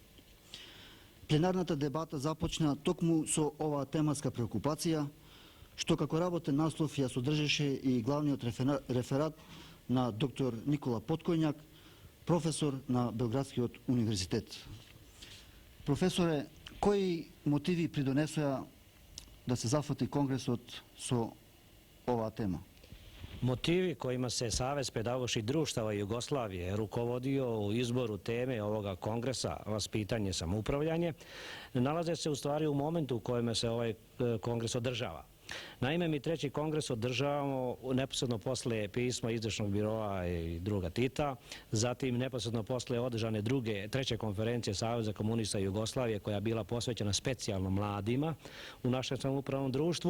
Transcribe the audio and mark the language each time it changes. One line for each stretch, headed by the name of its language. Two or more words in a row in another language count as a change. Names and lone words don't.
Macedonian: Пленарната дебата започна токму со оваа тематска преокупација, што како работен наслов ја содржеше и главниот реферат на доктор Никола Поткојњак, професор на Белградскиот универзитет. Професоре, кои мотиви придонесоа да се зафати Конгресот со оваа тема?
Serbian: Motivi kojima se Savez pedagoških društava Jugoslavije rukovodio u izboru teme ovoga kongresa, vaspitanje i samoupravljanje, nalaze se u stvari u momentu u kojem se ovaj kongres održava. Naime, mi treći kongres održavamo neposredno posle pisma izvršnog biroa i druga Tita, zatim neposredno posle održane treće konferencije Saveza komunista Jugoslavije koja je bila posvećena specijalno mladima u našem samoupravnom društvu.